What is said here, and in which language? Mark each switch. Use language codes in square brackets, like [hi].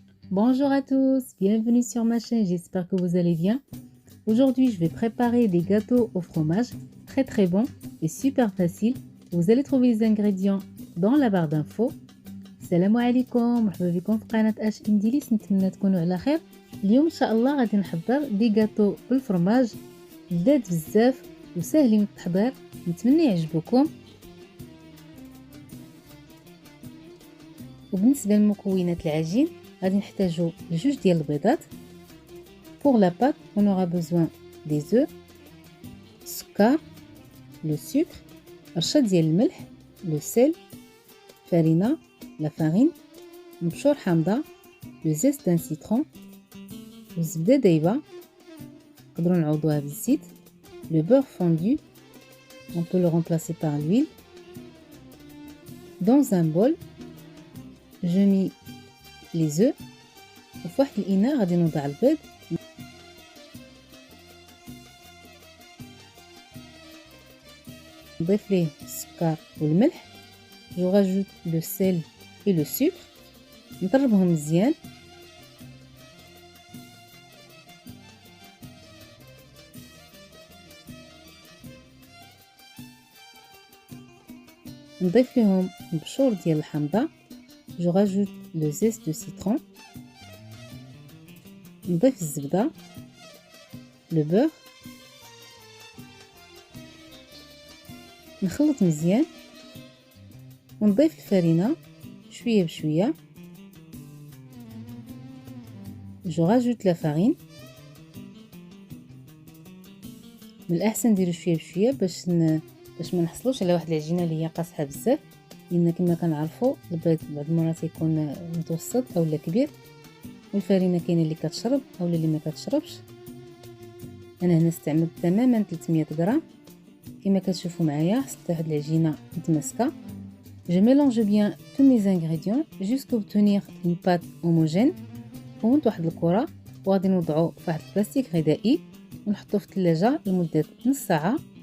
[fr] Bonjour à tous, bienvenue sur ma chaîne, j'espère que vous allez bien. Aujourd'hui, je vais préparer des gâteaux au fromage, très bons et super faciles. Vous allez trouver les ingrédients dans la barre d'infos. [ar] السلام عليكم، مرحبا بكم في قناة اش ام ديليس. نتمنى تكونوا على خير. اليوم ان شاء الله غادي نحضر دي جاتو بالفرماج لذاذ بزاف وساهلين التحضير، نتمنى يعجبوكم. وبالنسبه للمكونات العجين غادي نحتاجو جوج ديال البيضات. [fr] Pour la pâte, on aura besoin des œufs, السكر، le sucre، [ar] رشة ديال الملح، [fr] le sel، farina، la farine، [ar] مبشور حامضة، [fr] le zeste d'un citron، [ar] والزبدة دايبة نقدروا نعوضوها بالزيت، [fr] le beurre fondu، on peut le remplacer par l'huile. Dans un bol, je mets les œufs [ar] وفي واحد الإناء غادي نوضع البيض. نضيف ليه السكر والملح. [fr] Je rajoute le sel et le sucre. [ar] نضربهم مزيان. نضيف لهم مبشور ديال الحامضة. [fr] Je rajoute le zeste de citron. [ar] نضيف الزبدة، [fr] le beurre. [ar] نخلط مزيان ونضيف الفرينة شوية بشوية. [fr] Je rajoute la farine. [ar] من الأحسن نديرو شوية بشوية باش ما نحصلوش على واحد العجينة اللي هي قاصحة بزاف، لأن كما كنعرفوا البيض بعض المرات يكون متوسط اولا كبير، والفرينة كاينه اللي كتشرب اولا اللي ما كتشربش. انا هنا استعملت تماما 300 غرام. كما كتشوفوا معايا حصلت واحد العجينه متماسكه. [fr] Je mélange bien tous mes ingrédients jusqu'à obtenir une pâte homogène. [ar] كونت واحد الكره وغادي نوضعو في واحد البلاستيك غذائي ونحطو في الثلاجه لمده نص ساعه.